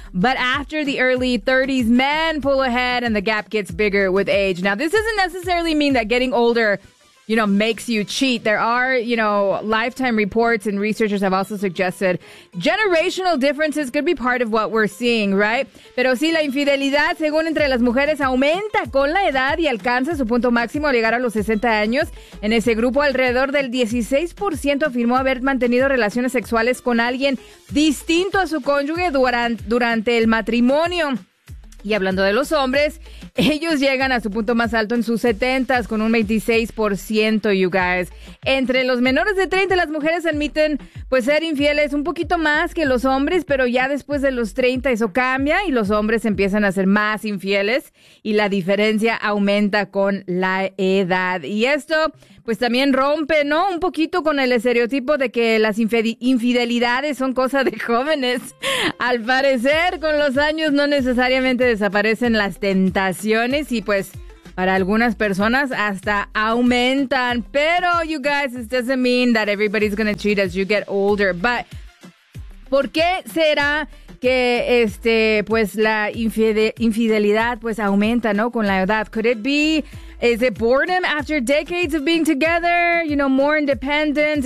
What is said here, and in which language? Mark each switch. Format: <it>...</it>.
<en>But after the early 30s, men pull ahead and the gap gets bigger with age. Now, this doesn't necessarily mean that getting older, you know, makes you cheat. There are, you know, lifetime reports, and researchers have also suggested generational differences could be part of what we're seeing, right?</en> <es>Pero sí, la infidelidad, según entre las mujeres, aumenta con la edad y alcanza su punto máximo al llegar a los 60 años. En ese grupo, alrededor del 16% afirmó haber mantenido relaciones sexuales con alguien distinto a su cónyuge durante el matrimonio. Y hablando de los hombres, ellos llegan a su punto más alto en sus 70s con un 26%,</es> <en>you guys.</en> <es>Entre los menores de 30, las mujeres admiten pues ser infieles un poquito más que los hombres, pero ya después de los 30 eso cambia y los hombres empiezan a ser más infieles y la diferencia aumenta con la edad. Y esto pues también rompe, ¿no?, un poquito con el estereotipo de que las infidelidades son cosa de jóvenes. Al parecer, con los años no necesariamente desaparecen las tentaciones y pues para algunas personas hasta aumentan.</es> <en>Pero, you guys, this doesn't mean that everybody's gonna cheat as you get older.</en> <es>But, ¿por qué será que pues la infidelidad pues aumenta, ¿no?, con la edad?</es> <en>Could it be... Is it boredom after decades of being together? You know, more independence?</en>